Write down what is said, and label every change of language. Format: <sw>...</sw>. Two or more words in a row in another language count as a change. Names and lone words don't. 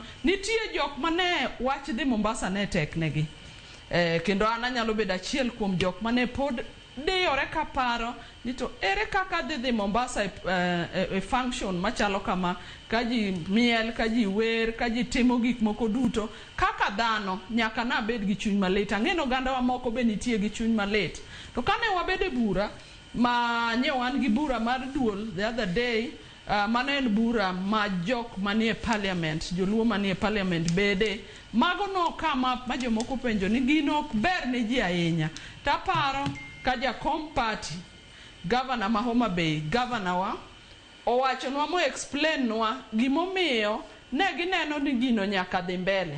<luo>Nitie jok mane wach dhi Mombasa ne teknegi, kendo an anyalo bedo achiel kuom jok mane pod diyore ka paro ni to ere kaka dhi Mombasa e function machalo kama, ka ji miel, ka ji wer, ka ji timo gik moko duto kaka dhano, nyaka na bed gi chuny malit. Ang'eno oganda wa moko be nitie gi chuny malit. To kane wabede bura ma nyewan gi bura mar duol</luo> <en>the other day,</en> <luo>mano en bura ma jok manie parliament, joluo manie parliament bede, mago no kama ma jomoko penjo ni gino ok ber ne ji ahinya. Taparo ka Jakom party, governor ma Homa Bay, governor wa owacho nwa mo explain nwa gimomiyo ne gineno ni gino nyaka dhi mbele.</luo>